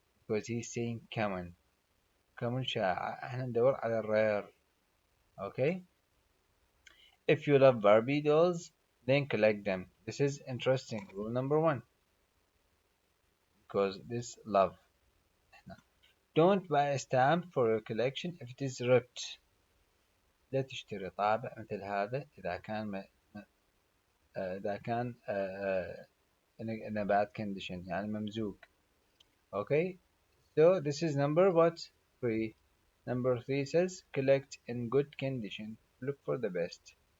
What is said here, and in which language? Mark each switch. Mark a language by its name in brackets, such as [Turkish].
[English] Because he's saying common. common [Arabic] شائع احنا ندور على الرير [English] okay if you love Barbie dolls then collect them. This is interesting. Rule number one, because this love. Don't buy a stamp for your collection if it is ripped. [Arabic] لا تشتري طابع مثل هذا إذا كان إذا كان [English] in a bad condition [Arabic] يعني ممزوق. [English] Okay, so this is number what? Three. Number three says collect in good condition. Look for the best.